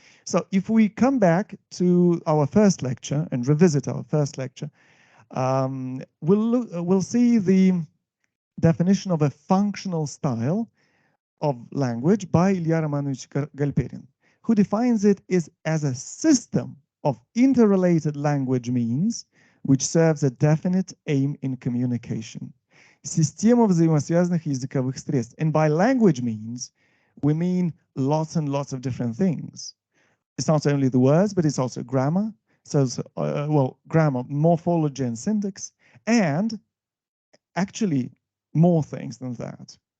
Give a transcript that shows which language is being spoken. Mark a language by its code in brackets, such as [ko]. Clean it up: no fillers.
[en] So if we come back to our first lecture and revisit our first lecture, we'll see the definition of a functional style of language by Ilya Romanovich Galperin, who defines it as a system of interrelated language means which serves a definite aim in communication. [ru] Система взаимосвязанных языковых средств. [en] And by language means, we mean lots and lots of different things. It's not only the words, but it's also grammar. So, grammar, morphology and syntax, and actually more things than that.